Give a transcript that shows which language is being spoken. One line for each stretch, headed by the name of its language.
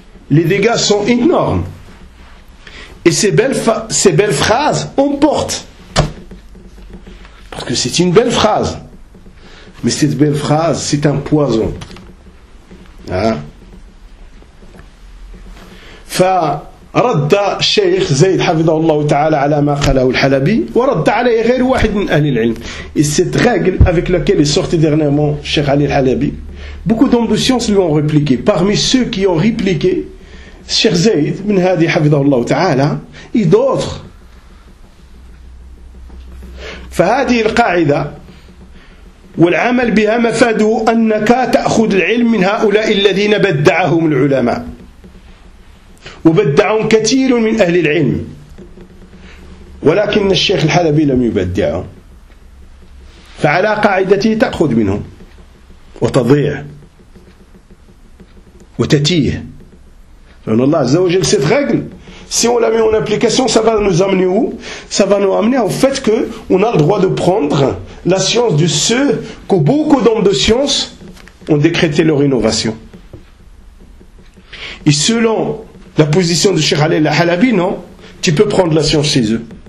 French: Les dégâts sont énormes. Et ces belles phrases emportent. Parce que c'est une belle phrase. Mais cette belle phrase, c'est un poison. Fa
Arabic: رد الشيخ زيد حفظه الله تعالى على ما قاله الحلبي ورد عليه غير واحد من أهل العلم
French: cette règle avec laquelle est sorti dernièrement Cheikh Ali Al-Halabi beaucoup d'hommes de science lui ont répliqué parmi ceux qui ont répliqué Cheikh Zayd
Arabic: من هذه حفظه الله تعالى
French: et d'autres
Arabic: فهذه القاعدة والعمل بها مفاده أنك تأخذ العلم من هؤلاء الذين بدعهم العلماء وبدعهم كثير من أهل العلم ولكن الشيخ الحلبي لم يبدعهم فعلى قاعدته تأخذ منهم وتضيع وتتيه فإن الله عز وجل سيت غاقل
French: Si on l'a mis en application, ça va nous amener où ? Ça va nous amener au fait qu'on a le droit de prendre la science de ceux que beaucoup d'hommes de science ont décrété leur innovation. Et selon la position de Cheikh Ali Al-Halabi, non, tu peux prendre la science chez eux.